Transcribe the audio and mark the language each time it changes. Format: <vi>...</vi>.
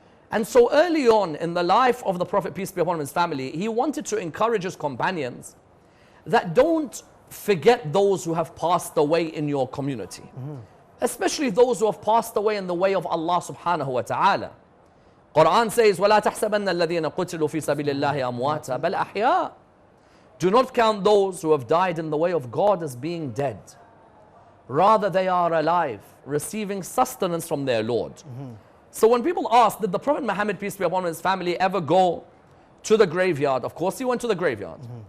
<en>And so early on in the life of the Prophet, peace be upon him, his family, he wanted to encourage his companions that don't forget those who have passed away in your community. Especially those who have passed away in the way of Allah subhanahu wa ta'ala. Qur'an says,</en> <ar>وَلَا تَحْسَبَنَّ الَّذِينَ قُتِلُوا فِي سَبِيلِ اللَّهِ أَمْوَاتًا بَلْ أَحْيَاءً.</ar> <en>Do not count those who have died in the way of God as being dead. Rather, they are alive, receiving sustenance from their Lord. So when people ask, did the Prophet Muhammad, peace be upon him, his family ever go to the graveyard? Of course he went to the graveyard.</en>